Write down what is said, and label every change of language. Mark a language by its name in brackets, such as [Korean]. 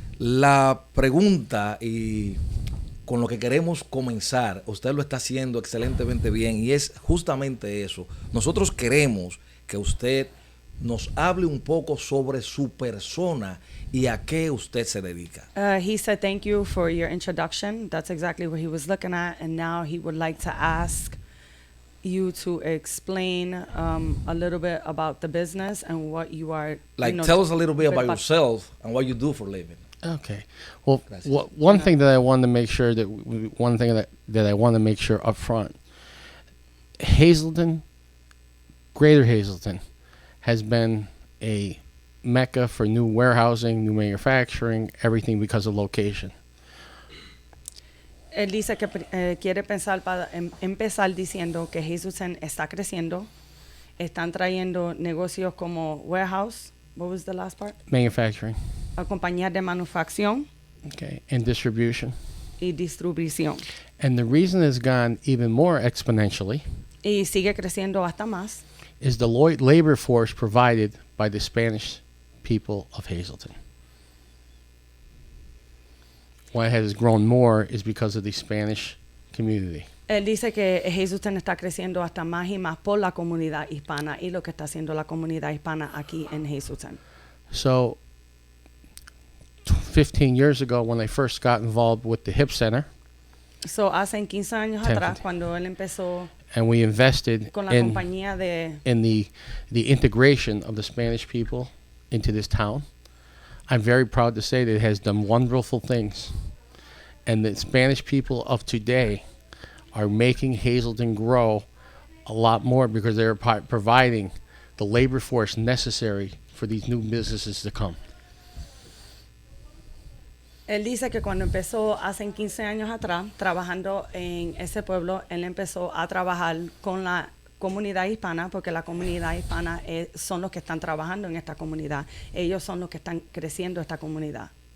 [Spanish] La pregunta y con lo que queremos comenzar, usted lo está haciendo excelentemente bien y es justamente eso. Nosotros queremos que usted nos hable un poco sobre su persona y a qué usted se dedica. [English] He said thank you for your introduction. That's exactly what he was looking at, and now he would like to ask you to explain a little bit about the business and what you are. Tell us a little bit about yourself and what you do for a living. Okay. Well, one thing that I wanted to make sure that I want to make sure up front, Hazleton, Greater Hazleton, has been a mecca for new warehousing, new manufacturing, everything because of location. [Spanish] Él dice que quiere empezar diciendo que Hazleton está creciendo, están trayendo negocios como warehouse, [English] what was the last part? Manufacturing. [Spanish] A compañías de manufacción. [English] Okay, and distribution. [Spanish] Y distribución. [English] And the reason it's gone even more exponentially [Spanish] y sigue creciendo hasta más [English] is the labor force provided by the Spanish people of Hazleton. Why it has grown more is because of the Spanish community. [Spanish] Él dice que Hazleton está creciendo hasta más y más por la comunidad hispana y lo que está haciendo la comunidad hispana aquí en Hazleton. [English] So, 15 years ago, when I first got involved with the Hip Center, [Spanish] so hace 15 años atrás, cuando él empezó [English] and we invested [Spanish] con la compañía [English] in the integration of the Spanish people into this town, I'm very proud to say that it has done wonderful things. And the Spanish people of today are making Hazleton grow a lot more because they're providing the labor force necessary for these new businesses to come. [Spanish] Él dice que cuando empezó hace 15 años atrás, trabajando en ese pueblo, él empezó a trabajar con la comunidad hispana, porque la comunidad hispana son los que están trabajando en esta comunidad. Ellos son los que están creciendo esta comunidad.